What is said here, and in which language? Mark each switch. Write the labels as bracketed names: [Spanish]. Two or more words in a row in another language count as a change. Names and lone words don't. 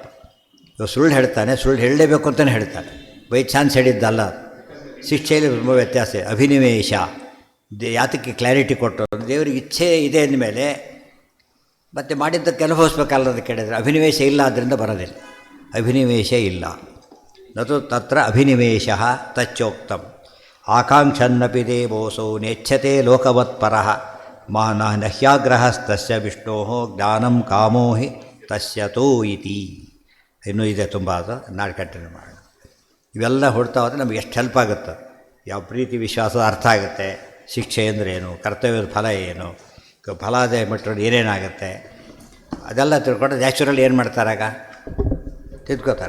[Kannada] ಇವಾಗ ಸುಳ್ಳು ಹೇಳ್ತಾನೆ, ಸುಳ್ಳು ಹೇಳಲೇಬೇಕು ಅಂತಲೇ ಹೇಳ್ತಾನೆ, [English] by chance [Kannada] ಹೇಳಿದ್ದಲ್ಲ. ಶಿಕ್ಷೆಯಲ್ಲಿ ತುಂಬ ವ್ಯತ್ಯಾಸ ಇದೆ. ಅಭಿನಿವೇಶ ಯಾತಕ್ಕೆ ಕ್ಲಾರಿಟಿ ಕೊಟ್ಟು, ದೇವರಿಗೆ ಇಚ್ಛೆ ಇದೆ ಅಂದಮೇಲೆ ಮತ್ತು ಮಾಡಿದ್ದಕ್ಕೆ ಅನುಭವಿಸ್ಬೇಕಲ್ಲದ ಕೇಳಿದರೆ ಅಭಿನಿವೇಶ ಇಲ್ಲ, ಆದ್ದರಿಂದ ಬರೋದಿಲ್ಲ. ಅಭಿನಿವೇಶ ಇಲ್ಲ. [Sanskrit] ನತು ತತ್ರ ಅಭಿನಿವೇಶ ತಚ್ಚೋಕ್ತಂ ಆಕಾಂಕ್ಷನ್ನಪಿ ದೇವೋಸೌ ನೆಚ್ಛತೆ ಲೋಕವತ್ಪರಃ ಮಾನ ನಹ್ಯಾಗ್ರಹಸ್ತಸ್ಯ ವಿಷ್ಣೋ ಜ್ಞಾನಂ ಕಾಮೋ ಹಿ ತಸ್ಯತೋ ಇತಿ. [Kannada] ಇನ್ನೂ ಇದೆ ತುಂಬ, ಅದು ನಾಳೆ ಕಂಟಿನ್ಯೂ ಮಾಡೋಣ. ಇವೆಲ್ಲ ಹೊಡ್ತಾ ಹೋದರೆ ನಮಗೆ ಎಷ್ಟು ಹೆಲ್ಪ್ ಆಗುತ್ತೆ. ಯಾವ ಪ್ರೀತಿ ವಿಶ್ವಾಸದ ಅರ್ಥ ಆಗುತ್ತೆ. ಶಿಕ್ಷೆ ಅಂದರೆ ಏನು, ಕರ್ತವ್ಯದ ಫಲ ಏನು, ಫಲಾದ ಮಟ್ಟಲ್ಲಿ ಏನೇನಾಗುತ್ತೆ ಅದೆಲ್ಲ ತಿಳ್ಕೊಂಡು ನ್ಯಾಚುರಲ್ ಏನು ಮಾಡ್ತಾರಾಗ ತಿದ್ಕೋತಾರೆ.